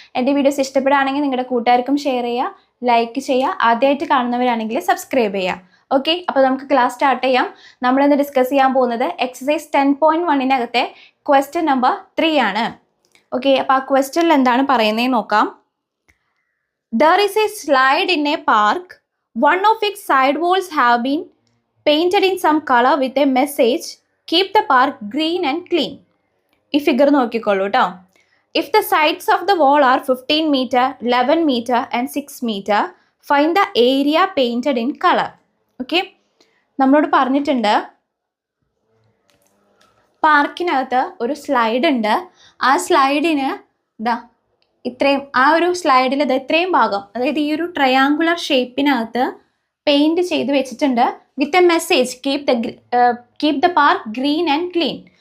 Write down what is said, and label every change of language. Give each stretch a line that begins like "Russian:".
Malayalam: എൻ്റെ വീഡിയോസ് ഇഷ്ടപ്പെടുകയാണെങ്കിൽ നിങ്ങളുടെ കൂട്ടുകാർക്കും ഷെയർ ചെയ്യുക, ലൈക്ക് ചെയ്യുക, ആദ്യമായിട്ട് കാണുന്നവരാണെങ്കിൽ സബ്സ്ക്രൈബ് ചെയ്യുക. ഓക്കെ, അപ്പോൾ നമുക്ക് ക്ലാസ് സ്റ്റാർട്ട് ചെയ്യാം. നമ്മളിന്ന് ഡിസ്കസ് ചെയ്യാൻ പോകുന്നത് എക്സസൈസ് 10.1-നകത്തെ ക്വസ്റ്റ്യൻ നമ്പർ 3 ആണ്. ഓക്കെ, അപ്പോൾ ആ ക്വസ്റ്റ്യനിൽ എന്താണ് പറയുന്നത് നോക്കാം.
English: There is a slide in a park. One of its side walls have been painted in some color with a message, keep the park green and clean.
Malayalam: ഈ figure നോക്കിക്കോളൂ കേട്ടോ.
English: If the sides of the wall are 15 meter, 11 meter and 6 meter, find the area painted in color.
Malayalam: Okay, നമ്മളോട് പറഞ്ഞിട്ടുണ്ട് പാർക്കിനകത്ത് ഒരു slide ഉണ്ട്. ആ സ്ലൈഡിന് ഇത്രയും ആ ഒരു സ്ലൈഡിൽ ഇത്രയും ഭാഗം, അതായത് ഈ ഒരു ട്രയാങ്കുലർ ഷേപ്പിനകത്ത് പെയിൻറ് ചെയ്ത് വെച്ചിട്ടുണ്ട്
English: With a message, keep the park green and clean.